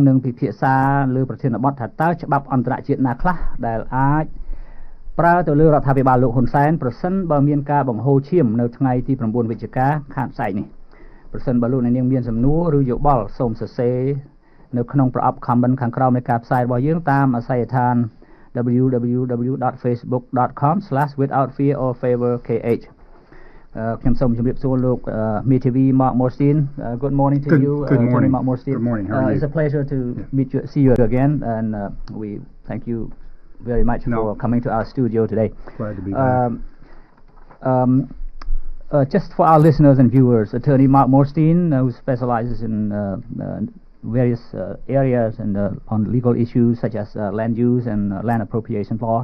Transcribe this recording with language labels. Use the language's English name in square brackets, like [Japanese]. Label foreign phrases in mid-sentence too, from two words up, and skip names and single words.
[Khmer] នឹងពិភាក្សាលើប្រធានបទថាតើច្បាប់អន្តរជាតិណាខ្លះដែលអាចប្រើទៅលើរដ្ឋាភិបាលលោកហ៊ុនសែនប្រសិនបើមានការបង្ហូរឈាមនៅថ្ងៃទី9វិច្ឆិកាខាងស្អែកនេះប្រសិនបើលោកនាងមានសំណួរឬយោបល់សូមសរសេរនៅក្នុងប្រអប់ comment ខាងក្រោមនៃការផ្សាយរបស់យើងតាមអាសយដ្ឋាន www.facebook.com/withoutfearorfavorkh ខ្ញុំសូមជម្រាបសួរលោកមេធាវី Mark Morstein. [English] Good morning to you. Good morning. Mark Morstein. Good morning. How are you? It's a pleasure to see you again, and we thank you very much for coming to our studio today. Glad to be back. Just for our listeners and viewers, Attorney Mark Morstein, who specializes in various areas and on legal issues such as land use and land appropriation laws.